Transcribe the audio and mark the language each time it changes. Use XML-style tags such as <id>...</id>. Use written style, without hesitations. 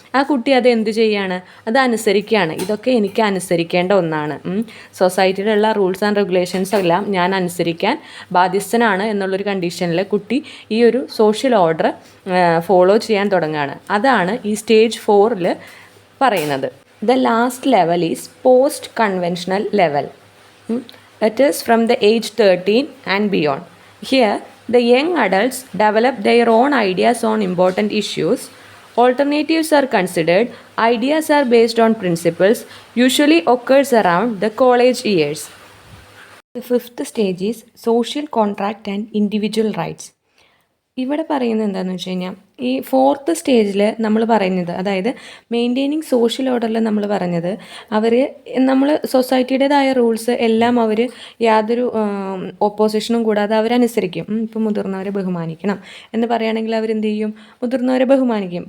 <ml>ആ കുട്ടി അത് എന്ത് ചെയ്യാണ്, അത് അനുസരിക്കുകയാണ്. ഇതൊക്കെ എനിക്ക് അനുസരിക്കേണ്ട ഒന്നാണ്, സൊസൈറ്റിയിലുള്ള റൂൾസ് ആൻഡ് റെഗുലേഷൻസ് എല്ലാം ഞാൻ അനുസരിക്കാൻ ബാധ്യസ്ഥനാണ് എന്നുള്ളൊരു കണ്ടീഷനിൽ കുട്ടി ഈ ഒരു സോഷ്യൽ ഓർഡർ ഫോളോ ചെയ്യാൻ തുടങ്ങുകയാണ്. അതാണ് ഈ സ്റ്റേജ് 4 പറയുന്നത്.</ml> <en>The last level is post conventional level. It is from the age 13 and beyond. Here the young adults develop their own ideas on important issues. Alternatives are considered. Ideas are based on principles. Usually occurs around the college years. The 5th stage is social contract and individual rights.</en> <ml>ഇവിടെ പറയുന്നത് എന്താണെന്ന് വെച്ച് കഴിഞ്ഞാൽ ഈ 4th സ്റ്റേജിൽ നമ്മൾ പറയുന്നത്, അതായത് മെയിൻറ്റെയിനിങ് സോഷ്യൽ ഓർഡറിൽ നമ്മൾ പറഞ്ഞത് നമ്മൾ സൊസൈറ്റിയുടേതായ റൂൾസ് എല്ലാം അവർ യാതൊരു ഓപ്പോസിഷനും കൂടാതെ അവരനുസരിക്കും. ഇപ്പോൾ മുതിർന്നവരെ ബഹുമാനിക്കണം എന്ന് പറയുകയാണെങ്കിൽ അവരെന്ത് ചെയ്യും, മുതിർന്നവരെ ബഹുമാനിക്കും.</ml>